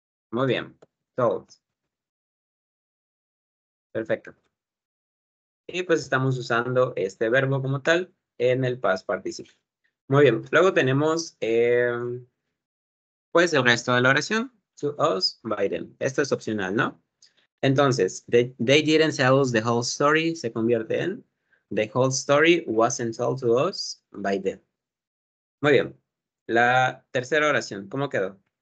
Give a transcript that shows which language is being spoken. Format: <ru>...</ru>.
<es>Muy bien. Told. Perfecto. Y pues estamos usando este verbo como tal en el past participle. Muy bien. Luego tenemos pues el resto de la oración.</es> <en>To us, by them.</en> <es>Esto es opcional, ¿no? Entonces,</es> <en>they didn't tell us the whole story</en> <es>se convierte en</es> <en>the whole story wasn't told to us by them.</en> <es>Muy bien. La tercera oración, ¿cómo quedó?</es>